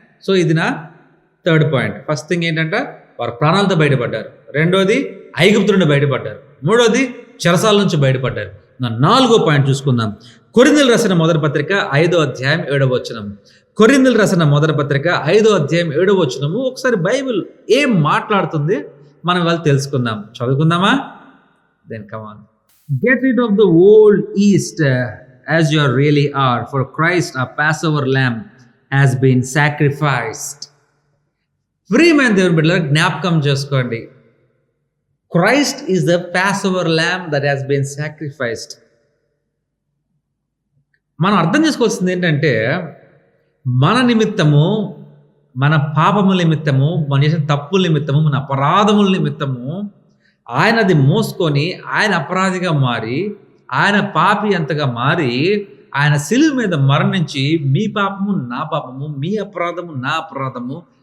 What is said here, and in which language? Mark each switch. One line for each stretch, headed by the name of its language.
Telugu: So ఇది నా third point. First thing ఏంటంటే వారు ప్రాణాలతో బయటపడ్డారు, రెండోది ఐగుప్తు నుండి బయటపడ్డారు, మూడోది చెరసాల నుంచి బయటపడ్డారు. నా నాలుగో పాయింట్ చూసుకుందాం. కొరింథీయులకు రాసిన మొదటి పత్రిక 5వ అధ్యాయం 7వ వచనం. కొరింథీయులకు రాసిన మొదటి పత్రిక 5వ అధ్యాయం 7వ వచనము. ఒకసారి బైబిల్ ఏం మాట్లాడుతుంది మనం వాళ్ళు తెలుసుకుందాం, చదువుకుందామా?
English: Then come on. Get rid of the old yeast as you really are, for Christ our Passover lamb has been sacrificed.
Telugu: ప్రియమైన దేవుని బిడ్డలారా జ్ఞాపకం చేసుకోండి,
English: Christ is the Passover lamb that has been sacrificed.
Telugu: మనం అర్థం చేసుకోవాల్సింది ఏంటంటే మన నిమిత్తము, మన పాపముల నిమిత్తము, మన చేసిన తప్పుల నిమిత్తము, మన అపరాధముల నిమిత్తము ఆయన అది మోసుకొని ఆయన అపరాధిగా మారి, ఆయన పాపి అంతగా మారి, ఆయన శిలువ మీద మరణించి మీ పాపము నా పాపము, మీ అపరాధము నా అపరాధము